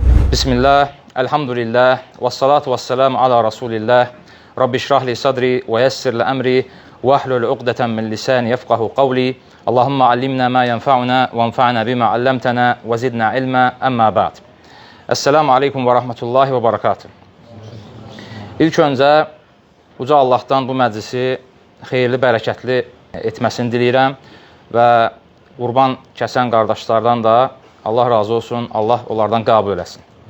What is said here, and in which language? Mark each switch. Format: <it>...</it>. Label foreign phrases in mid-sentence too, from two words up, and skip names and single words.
<ar>بسم الله، الحمد لله، والصلاة والسلام على رسول الله، رب اشرح لي صدري ويسر لي أمري، واحلل عقدة من لساني يفقهوا قولي، اللهم علمنا ما ينفعنا وانفعنا بما علمتنا وزدنا علما، أما بعد. السلام عليكم ورحمة الله وبركاته.</ar> <az>İlk öncə, Uca Allahdan bu məclisi xeyirli, bərəkətli etməsini diləyirəm və qurban kəsən qardaşlardan da Allah razı olsun, Allah onlardan qəbul eləsin.</az>